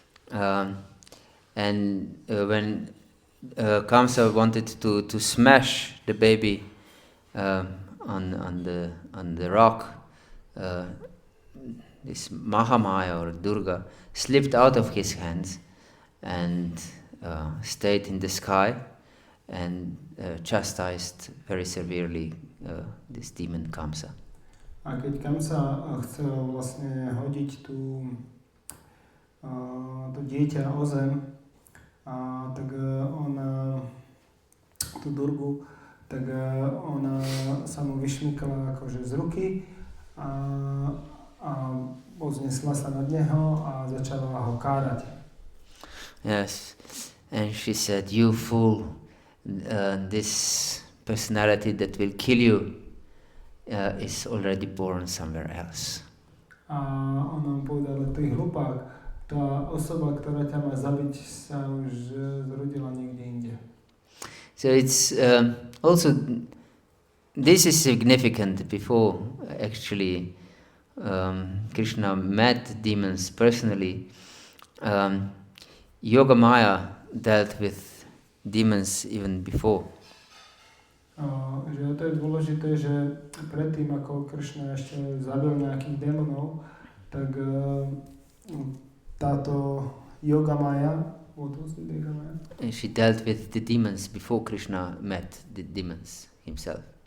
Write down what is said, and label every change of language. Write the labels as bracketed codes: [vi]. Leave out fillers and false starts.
[en] And when Kamsa wanted to smash the baby on the rock, this Mahamaya or Durga slipped out of his hands and stayed in the sky and chastised very severely this demon Kamsa. [sk] A keď Kamsa chcel vlastne hodiť to dieťa o zem, tak ona, tú Durgu, tak ona sa mu vyšmykla akože z ruky a povznesla sa nad neho a začala ho kárať. [en] Yes, and she said, "You fool, this personality that will kill you is already born somewhere else." [sk] A ona mu povedala, ty hlupák, tá osoba, ktorá ťa má zabiť, sa už zrodila niekde inde. [en] So it's also, this is significant. Before actually Krishna met demons personally, Yoga Maya dealt with demons even before. [sk] Že to je dôležité, že predtým, ako Krishna ešte zabil nejakých démonov, tak táto Yoga Maya, [en] what was the Yoga Maya? She dealt with the demons before Krishna met the demons himself.